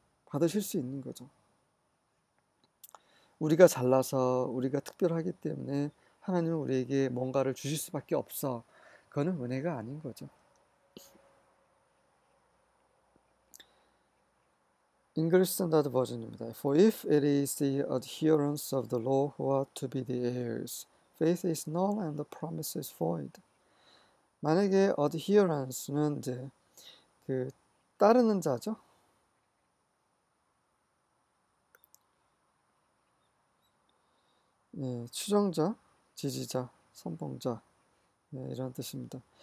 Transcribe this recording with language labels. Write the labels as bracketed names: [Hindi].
[Korean] 받으실 수 있는 거죠. 우리가 잘나서 우리가 특별하기 때문에 하나님은 우리에게 뭔가를 주실 수밖에 없어. 그거는 은혜가 아닌 거죠. [English] English Standard Version입니다. For if it is the adherents of the law who are to be the heirs, faith is null and the promise is void. [Korean] 만약에 adherence는 이제 그 따르는 자죠. 예, 추종자, 지지자, 선봉자 이런 뜻입니다.